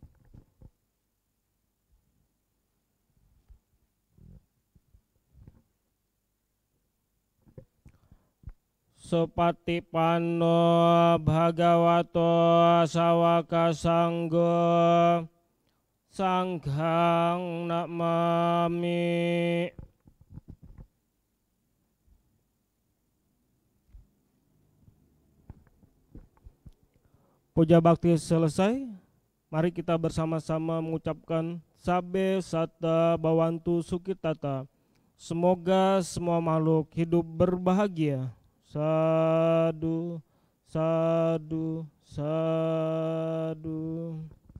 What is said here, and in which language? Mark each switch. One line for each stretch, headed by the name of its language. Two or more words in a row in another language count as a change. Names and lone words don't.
Pali: Supatipanno bhagavato sawaka sanggo sanghang namami.
Indonesian: Puja bakti selesai. Mari kita bersama-sama mengucapkan
Pali: Sabe Sata Bawantu Sukitata.
Indonesian: Semoga semua makhluk hidup berbahagia.
Pali: Sadu, sadu, sadu.